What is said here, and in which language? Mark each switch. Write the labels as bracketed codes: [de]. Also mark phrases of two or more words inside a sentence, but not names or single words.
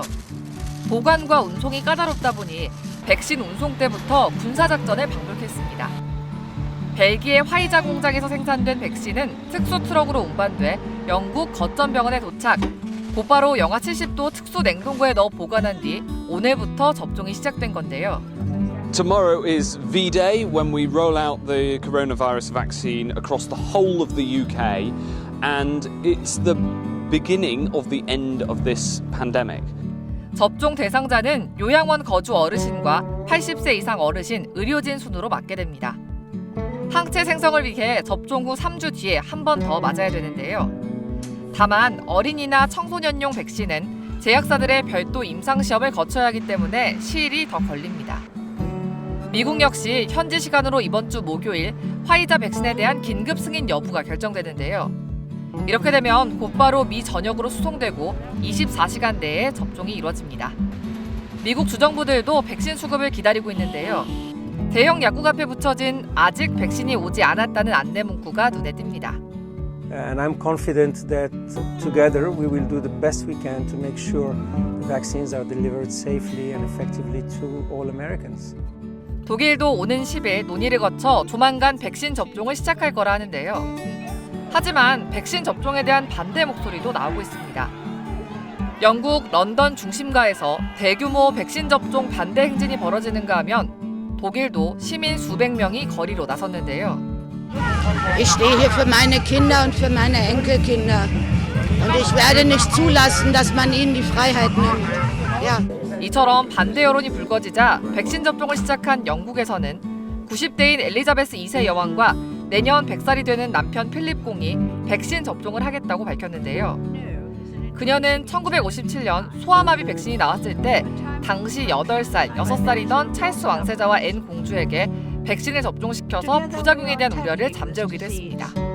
[ko] 보관과 운송이 까다롭다 보니 백신 운송 때부터 군사작전에 방불했습니다. 벨기에 화이자 공장에서 생산된 백신은 특수 트럭으로 운반돼 영국 거점병원에 도착. 곧바로 영하 70도 특수 냉동고에 넣어 보관한 뒤 오늘부터 접종이 시작된 건데요. [en] Tomorrow is V-Day when we roll out the coronavirus vaccine across the whole of the UK, and it's the beginning of the end of this pandemic. [ko] 접종 대상자는 요양원 거주 어르신과 80세 이상 어르신, 의료진 순으로 맞게 됩니다. 항체 생성을 위해 접종 후 3주 뒤에 한 번 더 맞아야 되는데요. 다만 어린이나 청소년용 백신은 제약사들의 별도 임상시험을 거쳐야 하기 때문에 시일이 더 걸립니다. 미국 역시 현지 시간으로 이번 주 목요일 화이자 백신에 대한 긴급 승인 여부가 결정되는데요. 이렇게 되면 곧바로 미 전역으로 수송되고 24시간 내에 접종이 이루어집니다. 미국 주정부들도 백신 수급을 기다리고 있는데요. 대형 약국 앞에 붙여진 아직 백신이 오지 않았다는 안내 문구가 눈에 띕니다. [en] And I'm confident that together we will do the best we can to make sure the vaccines are delivered safely and effectively to all Americans. [ko] 독일도 오는 10일 논의를 거쳐 조만간 백신 접종을 시작할 거라 하는데요. 하지만 백신 접종에 대한 반대 목소리도 나오고 있습니다. 영국 런던 중심가에서 대규모 백신 접종 반대 행진이 벌어지는가 하면 독일도 시민 수백 명이 거리로 나섰는데요. [de] Ich stehe hier für meine Kinder und für meine Enkelkinder. Und ich werde nicht zulassen, dass man ihnen die Freiheit nimmt. Ja. [ko] 이처럼 반대 여론이 불거지자 백신 접종을 시작한 영국에서는 90대인 엘리자베스 2세 여왕과 내년 100살이 되는 남편 필립 공이 백신 접종을 하겠다고 밝혔는데요. 그녀는 1957년 소아마비 백신이 나왔을 때 당시 8살, 6살이던 찰스 왕세자와 앤 공주에게 백신을 접종시켜서 부작용에 대한 우려를 잠재우기도 했습니다.